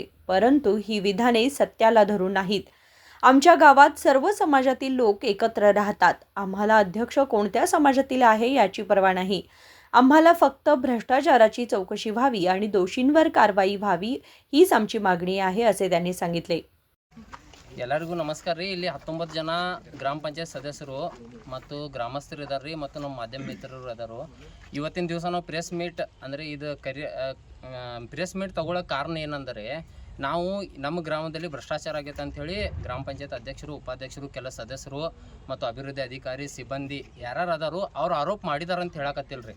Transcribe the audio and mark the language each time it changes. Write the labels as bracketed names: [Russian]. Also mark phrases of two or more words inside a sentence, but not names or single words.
[Marathi] परंतु ही विधाने सत्याला धरून नाहीत. आमच्या गावात सर्व समाजातील लोक एकत्र राहतात. आम्हाला अध्यक्ष कोणत्या समाजातील आहे याची पर्वा नाही. आम्हाला फक्त भ्रष्टाचाराची चौकशी व्हावी आणि दोषींवर कारवाई व्हावी हीच आमची मागणी आहे असे त्यांनी सांगितले. [Kannada] ಎಲ್ಲರಿಗೂ ನಮಸ್ಕಾರ ರೀ. ಇಲ್ಲಿ 19 ಜನ ಗ್ರಾಮ ಪಂಚಾಯತ್ ಸದಸ್ಯರು ಮತ್ತು ಗ್ರಾಮಸ್ಥರು ಇದ್ದಾರೆ ರೀ, ಮತ್ತು ನಮ್ಮ ಮಾಧ್ಯಮ ಮಿತ್ರರು ಅದಾರು. ಇವತ್ತಿನ ದಿವಸ ನಾವು [English] press meet [Kannada] ಅಂದರೆ ಇದು [English] press meet [Kannada] ತಗೊಳ್ಳೋಕೆ ಕಾರಣ ಏನಂದರೆ, ನಾವು ನಮ್ಮ ಗ್ರಾಮದಲ್ಲಿ ಭ್ರಷ್ಟಾಚಾರ ಆಗೈತೆ ಅಂಥೇಳಿ ಗ್ರಾಮ ಪಂಚಾಯತ್ ಅಧ್ಯಕ್ಷರು, ಉಪಾಧ್ಯಕ್ಷರು, ಕೆಲ ಸದಸ್ಯರು ಮತ್ತು ಅಭಿವೃದ್ಧಿ ಅಧಿಕಾರಿ ಸಿಬ್ಬಂದಿ ಯಾರು ಅದಾರು ಅವ್ರು ಆರೋಪ ಮಾಡಿದಾರೆ ಅಂತ ಹೇಳಕತ್ತಿಲ್ಲ ರೀ.